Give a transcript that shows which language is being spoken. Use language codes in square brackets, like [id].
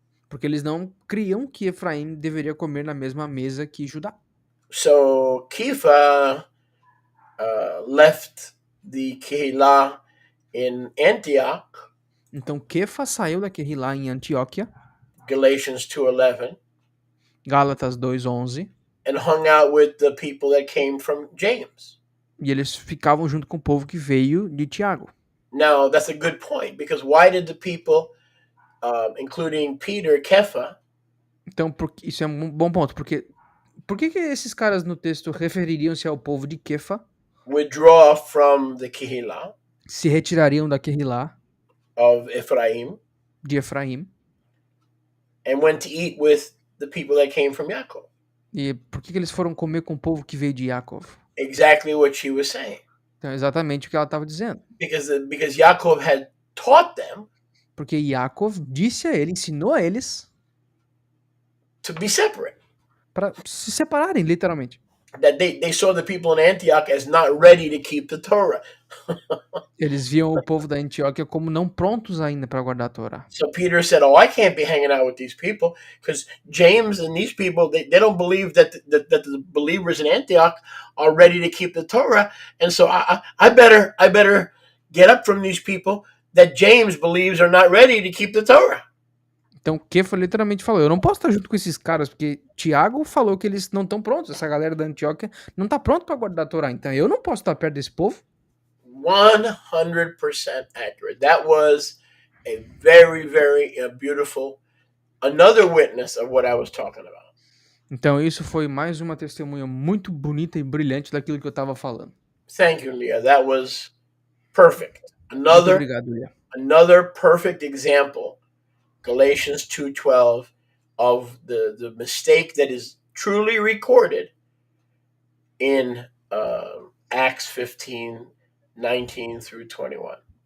[pt] Porque eles não criam que Efraim deveria comer na mesma mesa que Judá. [en] So Kepha left the Kehillah in Antioch. [pt] Então Kefa saiu da Kehillah em Antioquia. [en] Galatians 2:11. [pt] Gálatas 2:11. [en] And hung out with the people that came from James. [pt] E eles ficavam junto com o povo que veio de Tiago. [en] Now, that's a good point, because why did the people, including Peter, Kepha... [pt] Então, isso é um bom ponto, porque por que esses caras no texto refeririam-se ao povo de Kefa? [en] Withdraw from the Kehillah. [pt] Se retirariam da Kehillah. [en] Of Ephraim. [pt] De Efraim. [en] And went to eat with the people that came from Yaakov. [pt] E por que eles foram comer com o povo que veio de Yaakov? [en] Exactly what she was saying. [pt] Então, exatamente o que ela estava dizendo. [en] Because Yaakov had taught them. [pt] Porque Yaakov disse a ele, ensinou a eles [en] to be separate. [pt] Para se separarem, literalmente. [en] That they saw the people in Antioch as not ready to keep the Torah. [pt] Eles viam o povo da Antioquia como não prontos ainda para guardar a Torá. [en] So Peter said, "Oh, I can't be hanging out with these people because James and these people they don't believe that the believers in Antioch are ready to keep the Torah, and so I better get up from these people that James believes are not ready to keep the Torah." [pt] Então, Kefa literalmente falou, eu não posso estar junto com esses caras, porque Tiago falou que eles não estão prontos, essa galera da Antioquia não está pronta para guardar a Torá, então eu não posso estar perto desse povo. [en] 100% accurate. That was a very, very beautiful, another witness of what I was talking about. [pt] Então, isso foi mais uma testemunha muito bonita e brilhante daquilo que eu estava falando. [en] Thank you, Leah. That was perfect. [pt] Muito obrigado, Leah. [en] Another perfect example, Galatians 2:12, of the mistake that is truly recorded in Acts 15:19 through 21.